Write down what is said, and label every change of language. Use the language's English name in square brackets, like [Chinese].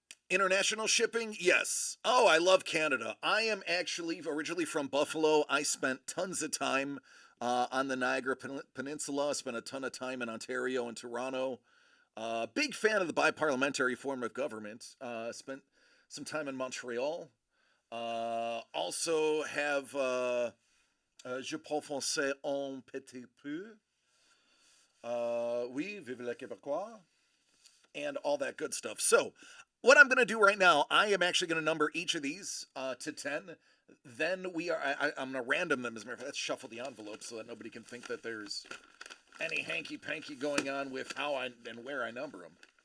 [English] International shipping? Yes. Oh, I love Canada. I am actually originally from Buffalo. I spent tons of time on the Niagara Peninsula. Spent a ton of time in Ontario and Toronto. Big fan of the biparliamentary form of government. Spent some time in Montreal. Also have... [French] je parle français un petit peu. Oui, vive le Québécois. [English] And all that good stuff. So, what I'm going to do right now, I am actually going to number each of these to 10. Then I'm going to random them. As a matter of fact, let's shuffle the envelope so that nobody can think that there's any hanky-panky going on with how and where I number them.